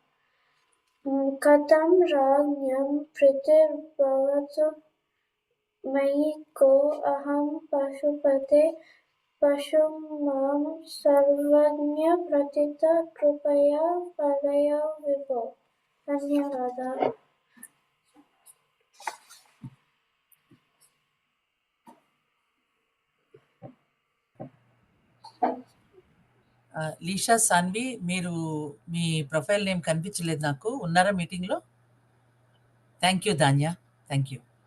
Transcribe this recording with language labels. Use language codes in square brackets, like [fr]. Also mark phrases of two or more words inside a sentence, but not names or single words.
[sa] कथं राज्ञं प्रीतिर्भवतु मयि को अहं पशुपते पशुं मां सर्वज्ञ प्रतित कृपया पालय विभो धन्यवादः [te] లీషా సాన్వి మీరు మీ ప్రొఫైల్ నేమ్ కనిపించలేదు నాకు. ఉన్నారా మీటింగ్‌లో? [en] thank you [te] ధాన్య. [en] thank you.